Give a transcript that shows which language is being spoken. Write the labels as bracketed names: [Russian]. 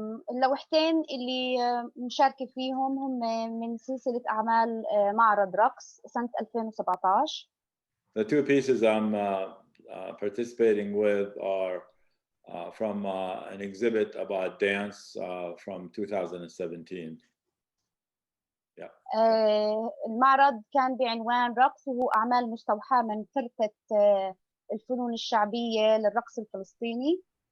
[Arabic] اللوحتين اللي مشاركة فيهم هم من سلسلة أعمال معرض رقص سنة 2017. [English] The two pieces I'm participating with are from an exhibit about dance from 2017. Yeah. [Arabic] المعرض كان بعنوان رقص، وهو أعمال مستوحاة من فرقة الفنون الشعبية للرقص الفلسطيني.